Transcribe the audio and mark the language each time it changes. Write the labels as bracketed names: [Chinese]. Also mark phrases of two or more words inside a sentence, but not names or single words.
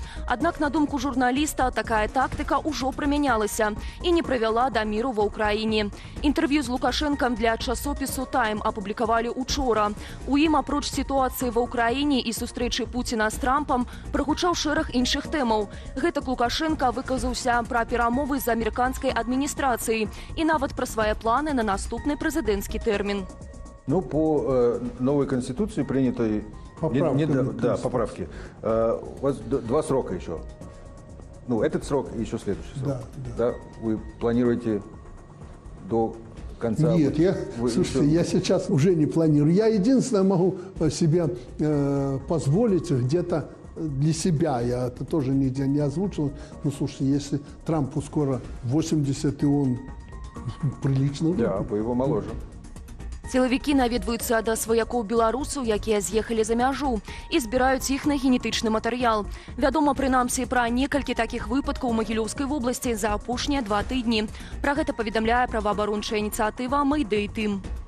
[Belarusian] Аднак, на думку журналіста, такая тактыка ўжо прымянялася і не прывяла да міру ва ўкраіне. Інтэрв'ю з Лукашэнкам для часопісу «Тайм» апублікавалі учора. У ім, апроч сітуацыі ва ўкраіне і сустрэчы Пуціна з Трампам, прагучаў шэраг іншых тэмаў. Гэтак Лукашэнка выказаўся пра перамовы з амерыканскай адміністрацыяй и нават про свои планы на наступный президентский термин. [Russian] Ну, по новой конституции принятой поправки. У вас 2 срока еще. Ну, этот срок и еще следующий срок. Да. Вы планируете до конца? Нет, слушайте, я сейчас уже не планирую. Я единственное могу себе позволить где-то для себя, я это тоже нигде не озвучил. Ну, слушайте, если Трампу скоро 80, и он прилично... Да, вы его моложе. [Belarusian] Сілавікі наведваюцца да сваякоў беларусаў, якія з'ехалі за мяжу, і збіраюць іх на генетычны матэрыял. Вядома, прынамсі, пра некалькі такіх выпадкаў у Магілёўскай вобласці за апошнія 2 тыдні. Пра гэта паведамляе праваабарончая ініцыятыва «Мэйдэй Тым».